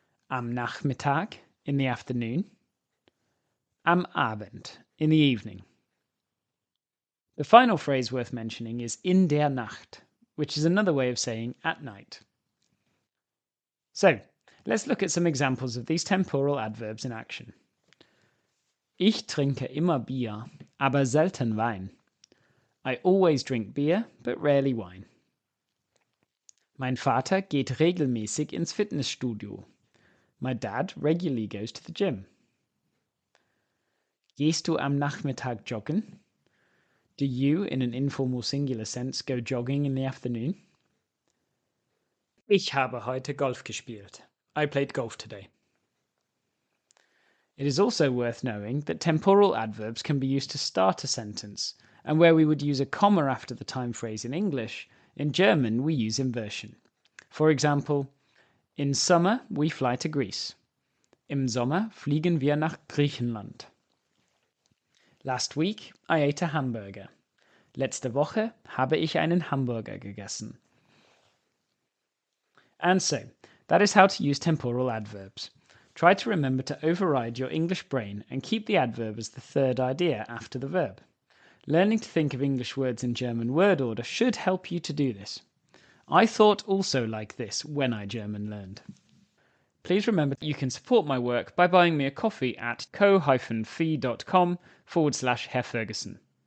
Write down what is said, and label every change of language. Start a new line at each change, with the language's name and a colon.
German: Am Nachmittag,
English: in the afternoon.
German: Am Abend,
English: in the evening. The final phrase worth mentioning is
German: in der Nacht,
English: which is another way of saying at night. So, let's look at some examples of these temporal adverbs in action.
German: Ich trinke immer Bier, aber selten Wein.
English: I always drink beer, but rarely wine.
German: Mein Vater geht regelmäßig ins Fitnessstudio.
English: My dad regularly goes to the gym.
German: Gehst du am Nachmittag joggen?
English: Do you, in an informal singular sense, go jogging in the afternoon?
German: Ich habe heute Golf gespielt.
English: I played golf today. It is also worth knowing that temporal adverbs can be used to start a sentence, and where we would use a comma after the time phrase in English, in German we use inversion. For example, in summer we fly to Greece.
German: Im Sommer fliegen wir nach Griechenland.
English: Last week I ate a hamburger.
German: Letzte Woche habe ich einen Hamburger gegessen.
English: And so, that is how to use temporal adverbs. Try to remember to override your English brain and keep the adverb as the third idea after the verb. Learning to think of English words in German word order should help you to do this. I thought also like this when I German learned. Please remember you can support my work by buying me a coffee at ko-fi.com/Herr Ferguson.